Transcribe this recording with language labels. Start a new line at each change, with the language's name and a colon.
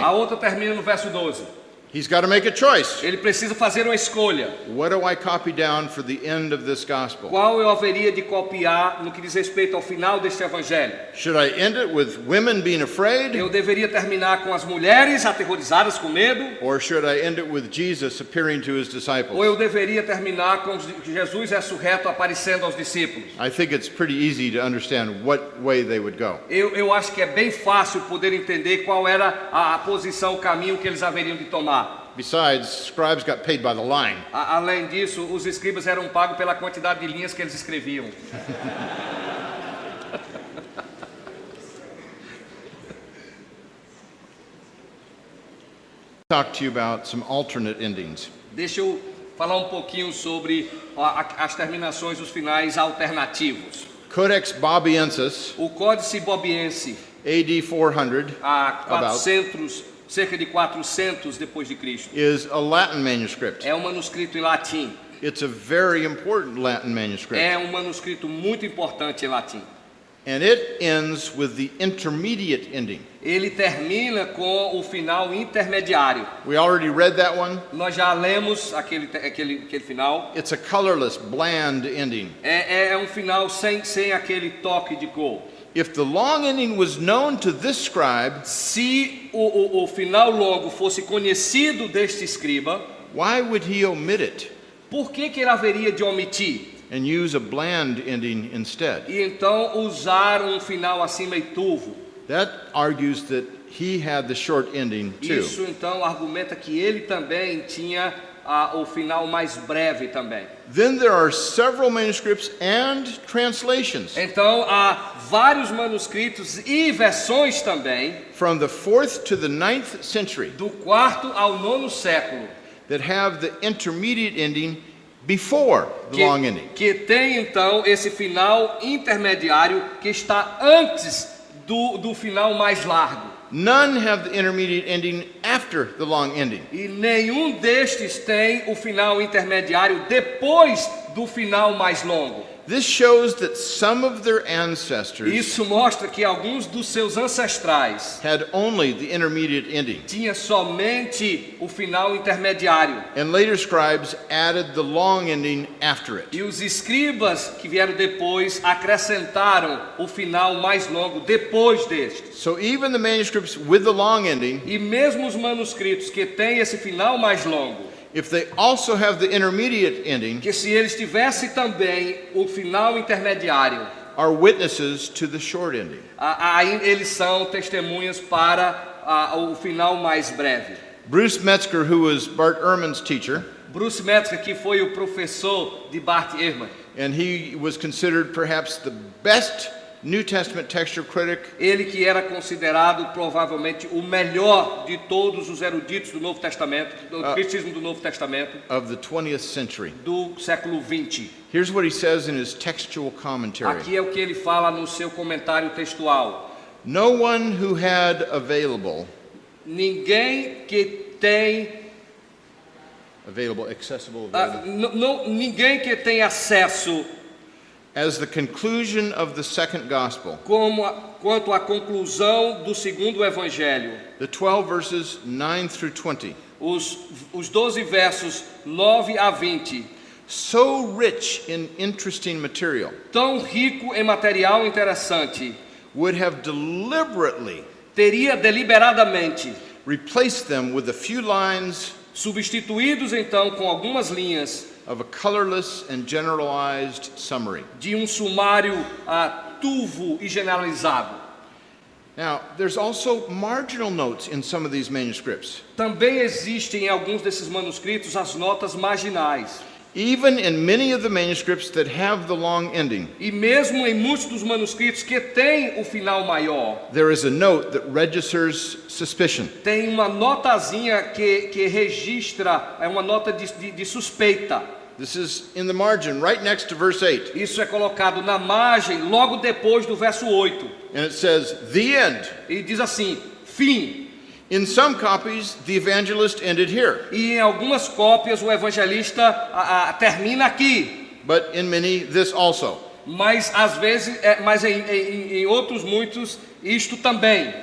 Portuguese: A outra termina no verso 12.
English: He's got to make a choice.
Portuguese: Ele precisa fazer uma escolha.
English: What do I copy down for the end of this gospel?
Portuguese: Qual eu haveria de copiar no que diz respeito ao final deste evangelho?
English: Should I end it with women being afraid?
Portuguese: Eu deveria terminar com as mulheres aterrorizadas com medo?
English: Or should I end it with Jesus appearing to his
Portuguese: Ou
English: disciples?
Portuguese: eu deveria terminar com Jesus ressurreto aparecendo aos discípulos?
English: I think it's pretty easy to understand what way they would go.
Portuguese: Eu acho que é bem fácil poder entender qual era a posição, o caminho que eles haveriam de tomar.
English: Besides, scribes got paid by the line.
Portuguese: Além disso, os escribas eram pagos pela quantidade de linhas que eles escreviam.
English: Talk to you about some alternate endings.
Portuguese: Deixa eu falar um pouquinho sobre as terminações, os finais alternativos.
English: Codex Bobiensis,
Portuguese: O Códice Bobiense,
English: AD 400,
Portuguese: a 400, cerca de 400 depois de Cristo,
English: is a Latin manuscript.
Portuguese: é um manuscrito em latim.
English: It's a very important Latin manuscript.
Portuguese: É um manuscrito muito importante em latim.
English: And it ends with the intermediate ending.
Portuguese: Ele termina com o final intermediário.
English: We already read that one.
Portuguese: Nós já lemos aquele final.
English: It's a colorless, bland ending.
Portuguese: É um final sem aquele toque de cor.
English: If the long ending was known to this scribe,
Portuguese: Se o final longo fosse conhecido deste escriba,
English: why would he omit it
Portuguese: por que ele haveria de omitir?
English: and use a bland ending instead?
Portuguese: E então usar um final assim meio turvo?
English: That argues that he had the short ending too.
Portuguese: Isso então argumenta que ele também tinha o final mais breve também.
English: Then there are several manuscripts and translations
Portuguese: Então há vários manuscritos e versões também
English: from the 4th to the 9th century
Portuguese: do 4º ao 9º século
English: that have the intermediate ending before the long ending.
Portuguese: que tem então esse final intermediário que está antes do final mais largo.
English: None have the intermediate ending after the long ending.
Portuguese: E nenhum destes tem o final intermediário depois do final mais longo.
English: This shows that some of their ancestors
Portuguese: Isso mostra que alguns dos seus ancestrais
English: had only the intermediate ending,
Portuguese: tinham somente o final intermediário.
English: and later scribes added the long ending after it.
Portuguese: E os escribas que vieram depois acrescentaram o final mais longo depois deste.
English: So even the manuscripts with the long ending,
Portuguese: E mesmo os manuscritos que têm esse final mais longo,
English: if they also have the intermediate ending,
Portuguese: que se eles tivessem também o final intermediário,
English: are witnesses to the short ending.
Portuguese: aí eles são testemunhas para o final mais breve.
English: Bruce Metzger, who was Bart Ehrman's teacher,
Portuguese: Bruce Metzger, que foi o professor de Bart Ehrman,
English: and he was considered perhaps the best New Testament textual critic
Portuguese: ele que era considerado provavelmente o melhor de todos os eruditos do Novo Testamento, do cristianismo do Novo Testamento,
English: of the 20th century.
Portuguese: do século 20.
English: Here's what he says in his textual commentary.
Portuguese: Aqui é o que ele fala no seu comentário textual.
English: No one who had available,
Portuguese: Ninguém que tem
English: accessible,
Portuguese: ninguém que tem acesso
English: as the conclusion of the second gospel,
Portuguese: quanto à conclusão do segundo evangelho.
English: the 12 verses 9 through 20,
Portuguese: Os 12 versos 9 a 20,
English: so rich in interesting material,
Portuguese: tão rico em material interessante,
English: would have deliberately
Portuguese: teria deliberadamente
English: replaced them with a few lines
Portuguese: substituídos então com algumas linhas
English: of a colorless and generalized summary.
Portuguese: de um sumário turvo e generalizado.
English: Now, there's also marginal notes in some of these manuscripts.
Portuguese: Também existem em alguns desses manuscritos as notas marginais.
English: Even in many of the manuscripts that have the long ending,
Portuguese: E mesmo em muitos dos manuscritos que têm o final maior,
English: there is a note that registers suspicion.
Portuguese: tem uma notazinha que registra, é uma nota de suspeita.
English: This is in the margin, right next to verse 8.
Portuguese: Isso é colocado na margem, logo depois do verso 8.
English: And it says, the end.
Portuguese: E diz assim, fim.
English: In some copies, the evangelist ended here,
Portuguese: E em algumas cópias o evangelista termina aqui.
English: but in many, this also,
Portuguese: Mas às vezes, em outros muitos, isto também.